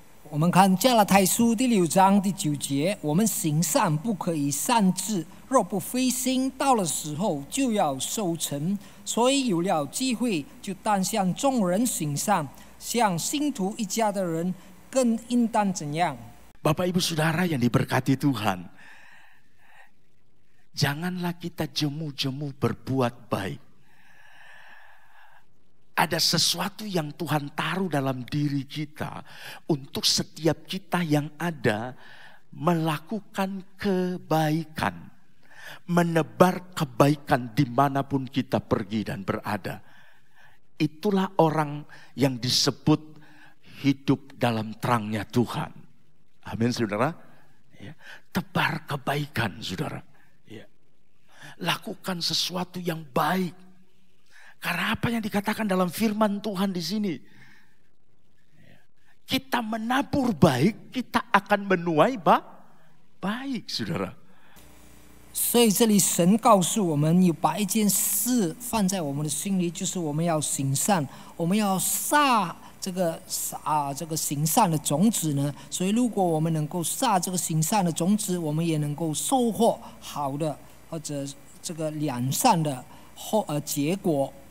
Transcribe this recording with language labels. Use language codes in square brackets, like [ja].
[zh] 我们看加拉太书第6章第9节，我们行善不可以擅自，若不灰心，到了时候就要收成。所以有了机会，就当向众人行善，向信徒一家的人。更应当怎样？ [id] Bapak Ibu Saudara yang diberkati Tuhan, janganlah kita jemu-jemu berbuat baik. Ada sesuatu yang Tuhan taruh dalam diri kita untuk setiap kita yang ada melakukan kebaikan, menebar kebaikan dimanapun kita pergi dan berada. Itulah orang yang disebut hidup dalam terangnya Tuhan. Amin saudara. Ya. Tebar kebaikan saudara. Ya. Lakukan sesuatu yang baik. Karena apa yang dikatakan dalam firman Tuhan di sini. Ya. Kita menabur baik, kita akan menuai baik saudara. [zh] 所以这里神告诉我们，有把一件事放在我们的心里，就是我们要行善，我们要撒。这个行善的种子呢，所以如果我们能够撒这个行善的种子，我们也能够收获好的或者这个良善的结果。